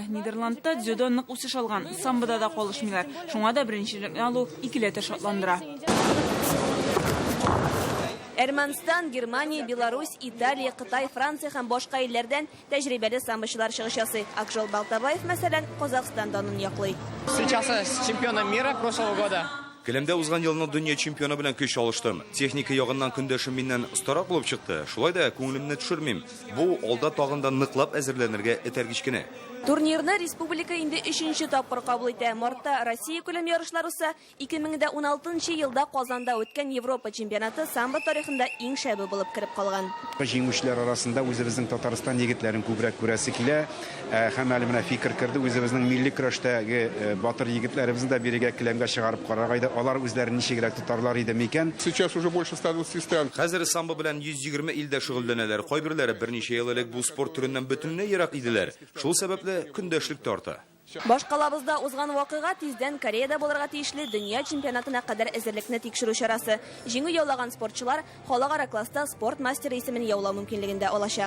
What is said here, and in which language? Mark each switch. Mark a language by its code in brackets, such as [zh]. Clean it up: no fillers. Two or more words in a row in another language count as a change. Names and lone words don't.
[tt] Нидерландта дзюдо нык үсеш алган, самбода да калышмыйлар. Шуңа да беренчелекне алу икеләтә шатландыра. Әрмәнстан, Германия, Беларусь, Италия, Кытай, Франция һәм башка илләрдән тәҗрибәле самбочылар чыгыш ясый. Акжол Балтабаев, мәсәлән, Казахстандан яклый. [ru] Сейчас чемпионом мира прошлого года. [tt] Келемдә узган елның дөнья чемпионы белән көч алыштым. Техника ягыннан көндәшем миннән остарак булып чыкты. Шулай да күңелемне төшермим. Бу алда тагында ныклап әзерләнергә этәргеч кенә. Турнирны республика инде 3нче тапкыр кабул итә. Мартта Россия күләм ярышлары үсә. 2016 елда Казанда үткән Европа чемпионаты самбо тарихында иң шәбе булып кирип калган. Җиңүчеләр арасында үзебезнең Татарстан егетләрен күбрәк күрәсе килә. Һәм әле менә фикер кирде, үзебезнең милли көрәштәге батыр егетләребезне дә бирегә келәмгә чыгарып карарга. Алар үзләрен ничегрәк тотарлар иде микән? [ru] Сейчас уже больше 120 стран. [tt] Хәзер самбо белән 120 илдә шөгыльләнәләр. Кайберләре берничә ел элек бу спорт түреннән бөтенләй ерак иделәр. Шул сәбәпле көндәшлек тарта. Башкалабызда узган вакыйга тиздән Кореяда булырга тиешле дөнья чемпионатына кадәр әзерлекне тикшерү чарасы. Җиңү яулаган спортчылар халыкара класста спорт мастеры исемен яулау мөмкинлегендә алачак.